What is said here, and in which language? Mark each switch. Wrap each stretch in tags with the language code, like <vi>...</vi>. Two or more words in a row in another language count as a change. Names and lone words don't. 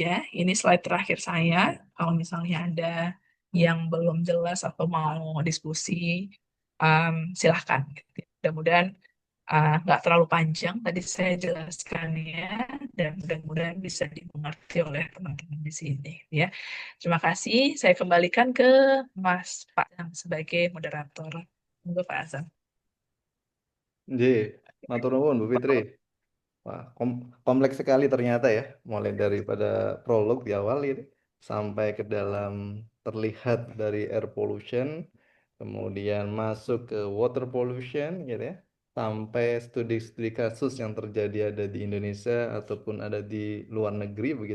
<id>Ini slide terakhir saya. Kalau misalnya ada yang belum jelas atau mau diskusi, silahkan. Mudah-mudahan nggak terlalu panjang tadi saya jelaskan ya, dan mudah-mudahan bisa dimengerti oleh teman-teman di sini ya. Terima kasih. Saya kembalikan ke Mas Pak sebagai moderator. Monggo Pak Azam.</id> <jv>Nggih, matur nuwun Bu Fitri.</jv> <id>Wah, kompleks sekali ternyata ya, mulai daripada prolog di awal ini sampai ke dalam terlihat dari</id> <en>air pollution,</en> <id>kemudian masuk ke</id> <en>water pollution</en> <id>gitu ya, sampai studi-studi kasus yang terjadi ada di Indonesia ataupun ada di luar negeri begitu.</id>